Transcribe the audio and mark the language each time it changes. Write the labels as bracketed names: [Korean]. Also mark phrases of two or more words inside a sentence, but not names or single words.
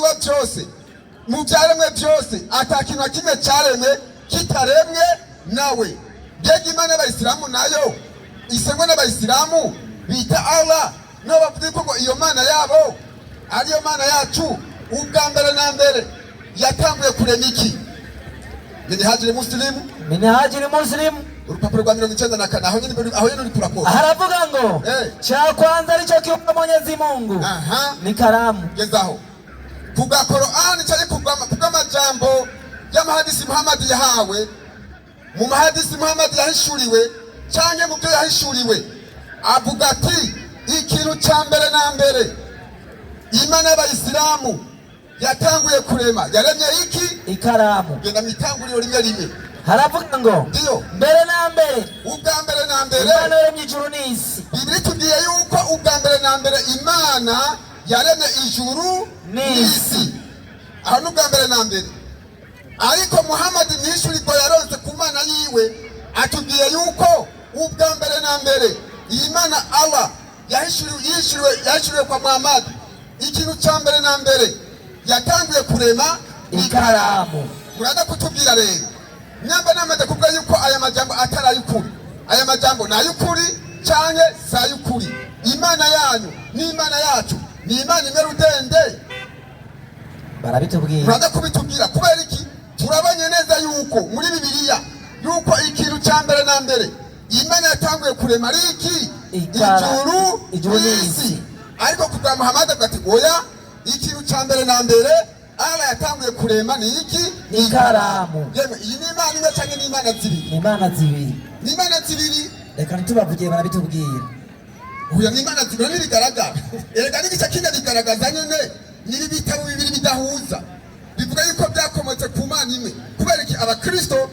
[Kinyarwanda] wa byose mu byaremwe byose atakintu na kimwe cyaremwe kitaremwe nawe mbega imana y'abayisilamu nayo isengwa n'abayisilamu bita Allah no bavuze ko iyo mana yabo ariyo mana yacu ubwa mbere na mbere yatanguye kurema iki minhajul muslim urupapuro rwa 94 aho nyine uri kurakora haravuga ngo [Swahili] cha kwanza alicho kiumba Mwenyezi Mungu ni kalamu [Kinyarwanda] gezaho kuga Qur'an cyari kuga majambo y'amahadisi Muhammad yahawe mu mahadisi Muhammad yahishuriwe cyangwa mu byo yahishuriwe avuga ati ikintu cya mbere na mbere imana y'abayisilamu yatanguye kurema yaremye iki ikaramu genda mitanguriro rimwe haravuga ngo ndiyo mbere na mbere ubwa mbere na mbere imana yaremye ijuru n'isi Biblia tubwiye yuko ubwa mbere na mbere imana yaremye ijuru n'isi aho n'ubwa mbere na mbere ariko Muhammad nishurirwa yaronse ku mana yiwe atubwiye yuko ubwa mbere na mbere imana Allah yahishuriwe kwa Muhammad ikintu cya mbere na mbere yatanguye kurema ikaramu murada kutubwira rero nyamba namaze kuvuga yuko aya majambo atari ay'ukuri aya majambo ni ay'ukuri cyane si ay'ukuri imana yanyu n'imana yacu ni imana imwe rudende barabitubwira murada kubitubwira kubera iki turabanye neza yuko muri Bibiliya yuko ikintu cya mbere na mbere imana yatanguye kurema ari iki ijuru n'isi ariko kubwa Muhammad ati oya ikintu cya mbere na mbere Allah yatanguye kurema ni iki ikaramu yeme iyi ni imana imwe cyangwa ni imana zibiri ni imana zibiri reka ntitubavugiye barabitubwira uya ni imana zibiri ntibigaragara erega n'igice kimwe bigaragaza nyine nibi bitabo bibiri bidahuza bivuga yuko byakomotse ku mana imwe kubera iki abakristo